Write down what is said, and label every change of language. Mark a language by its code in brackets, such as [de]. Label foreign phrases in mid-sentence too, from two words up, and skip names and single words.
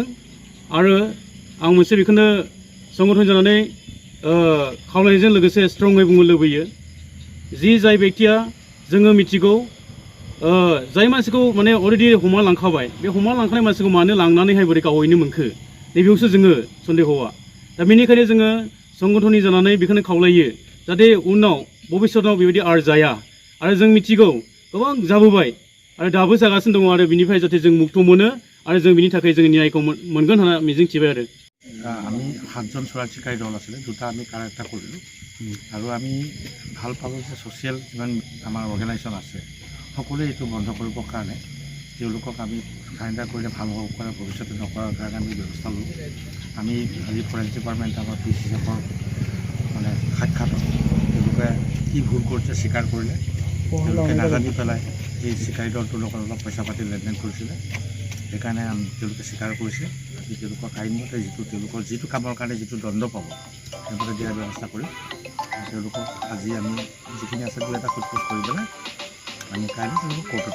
[brx] आरो आं मोनसे बेखौनो संगठन जानानै खावलायनायजों लोगोसे स्ट्रङै बुंनो लुबैयो जि जाय बेक्तिया जोङो मिथिगौ जाय मानसिखौ माने अलरेडि हमना लांखाबाय, बे हमना लांखानाय मानसिखौ मानो लांनानैहाय बोरै गावहैनो मोनखो नैबेयावसो जोङो सन्देहआ। दा बेनिखायनो जोङो संगठननि जानानै बेखौनो खावलायो जाहाथे उनाव भबिष्यतआव बेबायदि आर जाया आरो जों मिथिगौ गोबां जाबोबाय आरो दाबो जागासिनो दङ आरो बिनिफ्राय जाहाथे जों मुक्त मोनो आरो जों बिनि थाखाय जों न्यायखौ मोनगोन होनना मिजिंथिबाय आरो। [as] আমি 7জন চোৰাং চিকাৰী দল আছিলে, 2টা আমি কাৰেক্টাৰ কৰিলোঁ আৰু আমি ভাল পালোঁ যে ছ'চিয়েল যিমান আমাৰ অৰ্গেনাইজেশ্যন আছে সকলোৱে এইটো বন্ধ কৰিবৰ কাৰণে তেওঁলোকক আমি চাৰেণ্ডাৰ কৰিলে ভাল হ'ব পাৰে, ভৱিষ্যতে নকৰাৰ কাৰণে আমি ব্যৱস্থা ল'লোঁ। আমি আজি [en] French department [as] আমাৰ PCFৰ মানে সাক্ষাৎ তেওঁলোকে কি ভুল কৰিছে স্বীকাৰ কৰিলে, তেওঁলোকে নাজানি পেলাই এই চিকাৰী দলটোৰ লগত অলপ পইচা পাতি লেনদেন কৰিছিলে সেইকাৰণে তেওঁলোকে স্বীকাৰ কৰিছে আজি তেওঁলোকক আইনমতে তেওঁলোকৰ যিটো কামৰ কাৰণে যিটো দণ্ড পাব সেইমতে দিয়াৰ ব্যৱস্থা কৰি তেওঁলোকক আজি আমি যিখিনি আছে দুই এটা সোধপোছ কৰি পেলাই আমি কাইলৈ তেওঁলোকক কোৰ্টত